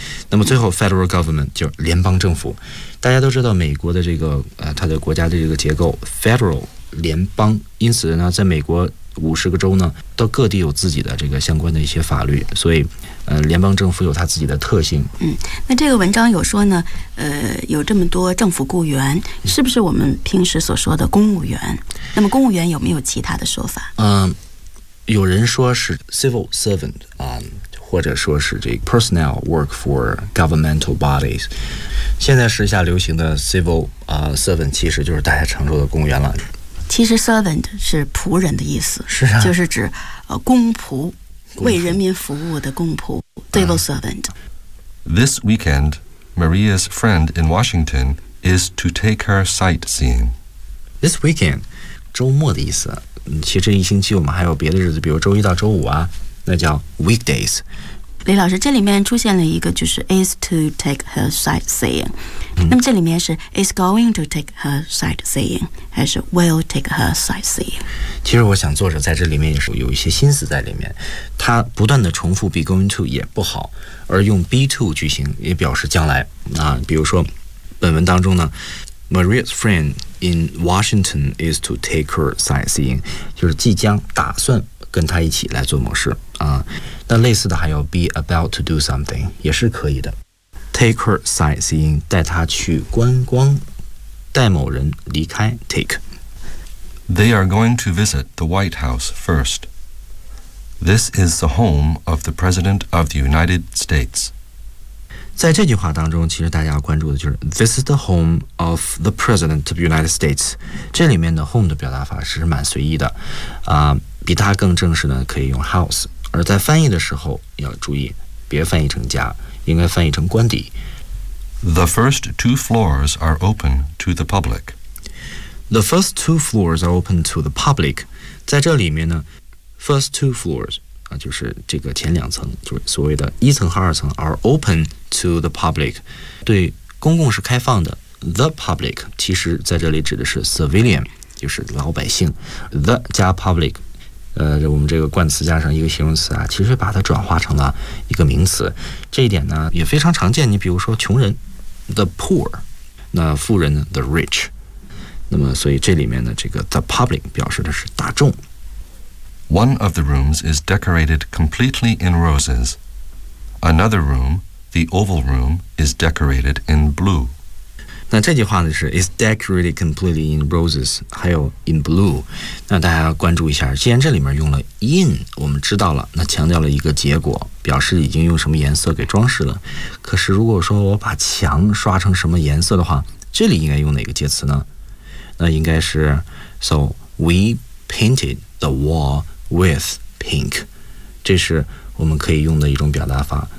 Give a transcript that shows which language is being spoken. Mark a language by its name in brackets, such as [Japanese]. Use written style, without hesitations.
[Chinese] 那么最后 federal government 就是联邦政府。大家都知道美国的这个它的国家的这个结构 federal 联邦，因此呢在美国50个州呢都各地有自己的这个相关的一些法律，所以联邦政府有它自己的特性。那这个文章有说呢有这么多政府雇员，是不是我们平时所说的公务员？那么公务员有没有其他的说法？有人说是 civil servant 或者说是这 [English] personnel work for governmental bodies。 [Chinese] 现在时下流行的 civil servant 其实就是大家常说的公务员了。其实 servant 是仆人的意思，是啊，就是指公仆，为人民服务的公仆 civil servant。 [English] This weekend Maria's friend in Washington is to take her sightseeing. This weekend [Chinese] 周末的意思，其实这一星期我们还有别的日子，比如周一到周五啊，那叫 weekdays。李老师，这里面出现了一个就是 [English] is to take her sightseeing， [Chinese] 那么这里面是 [English] is going to take her sightseeing [Chinese] 还是 [English] will take her sightseeing？ [Chinese] 其实我想作者在这里面也是有一些心思在里面，他不断的重复 be going to 也不好，而用 be to 句型也表示将来啊。比如说本文当中呢， [English] Maria's friend in Washington is to take her sightseeing， [Chinese] 就是即将打算跟他一起来做某事啊。那类似的还有 [English] be about to do something [Chinese] 也是可以的。 [English] Take her sightseeing， [Chinese] 带她去观光，带某人离开。 [English] Take. They are going to visit the White House first. This is the home of the President of the United States. [Chinese] 在这句话当中，其实大家要关注的就是 [English] This is the home of the President of the United States. [Chinese] 这里面的 home 的表达法是蛮随意的，比它更正式的可以用 house。而在翻译的时候要注意，别翻译成家。应该翻译成官邸。 [English] The first two floors are open to the public. The first two floors are open to the public. [Chinese] 在这里面呢 ，first two floors 啊，就是这个前两层，就是所谓的一层和二层 ， [English] are open to the public， [Chinese] 对公共是开放的。 The public 其实在这里指的是 civilian， 就是老百姓。 The 加 public。我们这个冠词加上一个形容词啊，其实把它转化成了一个名词，这一点呢也非常常见。你比如说穷人 the poor， 那富人 the rich， 那么所以这里面的这个 the public 表示的是大众。 [English] One of the rooms is decorated completely in roses. Another room, the oval room, is decorated in blue. [Chinese] 那这句话呢是 [English] is decorated completely in roses， [Chinese] 还有 in blue。那大家关注一下，既然这里面用了 in， 我们知道了，那强调了一个结果，表示已经用什么颜色给装饰了。可是如果说我把墙刷成什么颜色的话，这里应该用哪个介词呢？那应该是 [English] so we painted the wall with pink， [Chinese] 这是我们可以用的一种表达法。